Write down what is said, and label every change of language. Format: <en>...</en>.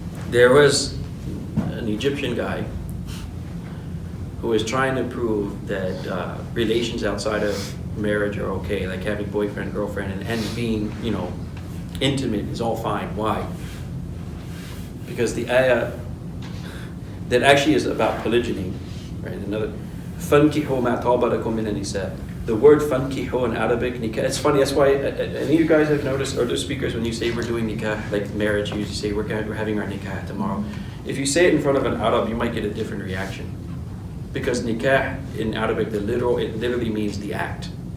<en>There was an Egyptian guy who was trying to prove that relations outside of marriage are okay, like having boyfriend, girlfriend, and being, intimate is all fine. Why? Because the ayah that actually is about polygyny, right? Another,</en> <ar>فَانْكِحُوا مَا طَابَ لَكُم مِنَ النِّسَاءِ.</ar> <en>The word فَانْكِحُوا in Arabic, nikah, it's funny, that's why, any of you guys have noticed, or the speakers, when you say we're doing nikah, like marriage, you say we're having our nikah tomorrow. If you say it in front of an Arab, you might get a different reaction. Because nikah in Arabic, it literally means the act.</en>